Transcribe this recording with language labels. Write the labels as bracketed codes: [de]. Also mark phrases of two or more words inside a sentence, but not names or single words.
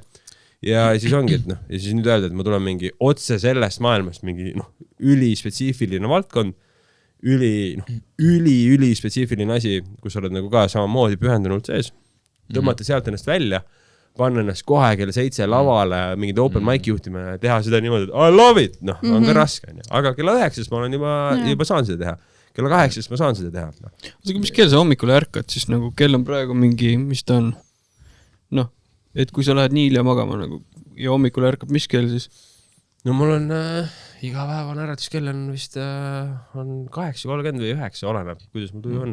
[et] Ja siis ongi, et ja siis nüüd öelda, et ma tulen mingi otse sellest maailmast, mingi ülispetsiifiline valdkond, üli spetsiifiline asi, kus oled nagu ka samamoodi pühendunult sees, tõmmata sealt ennast välja, panna ennast kohe kell 7 lavale, mingid [en] open mic [et] juhtima ja teha seda niimoodi, et [en] I love it, [et] on ka raske, aga kella 9 ma olen juba saan seda teha. Kella 8 ma saan seda teha. Aga mis kell sa hommikul ärkad, siis nagu kell on praegu mingi, mis ta on? Et kui sa lähed nii hilja magama nagu, ja hommikul ärkab, mis kell siis? No mul on igapäevane äratuskell on vist on 8:30 või 9, oleneb, kuidas mul tuju on.